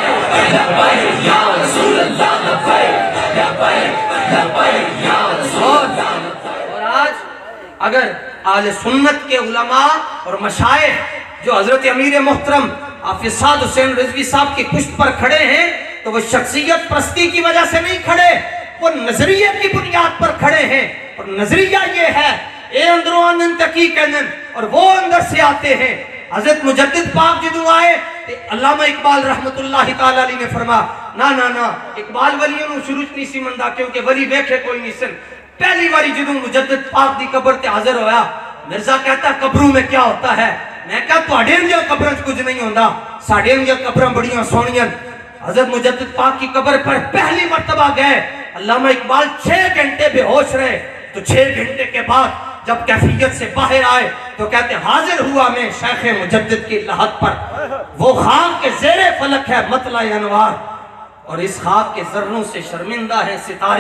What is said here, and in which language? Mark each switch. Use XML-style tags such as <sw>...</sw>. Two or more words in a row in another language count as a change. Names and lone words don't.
<ur>اور آج اگر اہل سنت کے علماء اور مشائخ جو حضرت امیر محترم حافظ سعد حسین رضوی صاحب کی پشت پر کھڑے ہیں تو وہ شخصیت پرستی کی وجہ سے نہیں کھڑے، وہ نظریے کی بنیاد پر کھڑے ہیں، اور نظریہ یہ ہے</ur> <pa>اے اندروں آنن تکی کہنن،</pa> <ur>اور وہ اندر سے آتے ہیں۔</ur> <pa>حضرت مجدد پاک جدوں آئے تے علامہ اقبال</pa> <ar>رحمت اللہ تعالیٰ علیہ</ar> <pa>نے فرمایا نا اقبال ولیوں نو شروع نہیں سی مندا، کیونکہ ولی ویکھے کوئی نہیں سن۔ پہلی باری جدوں مجدد پاک دی قبر تے حاضر ہویا، مرزا</pa> <ur>کہتا قبروں میں کیا ہوتا ہے،</ur> <pa>میں کہا تواڈے انجا قبراں کچھ نہیں ہوندا، ساڈے انجا قبراں بڑیاں سونیاں۔</pa> <ur>حضرت مجدد پاک کی قبر پر پہلی مرتبہ گئے، علامہ اقبال 6 گھنٹے بے ہوش رہے، تو 6 گھنٹے کے بعد جب کیفیت سے باہر آئے تو کہتے حاضر ہوا میں شیخ مجدد کی لحد پر، وہ خاک کے زیر فلک ہے مطلع انوار، اور اس خاک کے ذروں سے شرمندہ ہیں ستارے۔</ur>